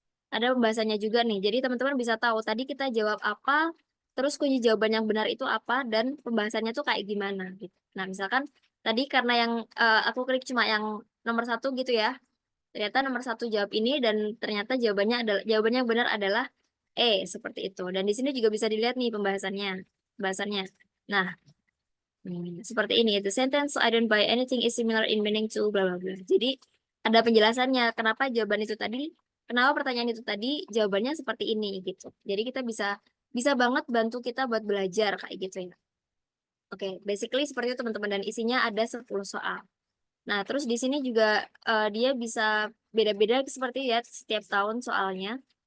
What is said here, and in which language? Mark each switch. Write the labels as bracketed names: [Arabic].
[Indonesian] Ada pembahasannya juga nih. Jadi teman-teman bisa tahu tadi kita jawab apa, terus kunci jawaban yang benar itu apa, dan pembahasannya tuh kayak gimana gitu. Nah, misalkan tadi karena yang aku klik cuma yang nomor satu gitu ya. Ternyata nomor satu jawab ini dan ternyata jawabannya yang benar adalah E seperti itu. Dan di sini juga bisa dilihat nih pembahasannya. Nah, seperti ini. [English] The sentence I don't buy anything is similar in meaning to bla bla bla. [Indonesian] Jadi ada penjelasannya kenapa jawaban itu tadi, kenapa pertanyaan itu tadi jawabannya seperti ini gitu. Jadi kita bisa bisa banget bantu kita buat belajar kayak gitu ya. Oke, basically seperti itu teman-teman dan isinya ada 10 soal. Nah, terus di sini juga dia bisa beda-beda seperti ya setiap tahun soalnya.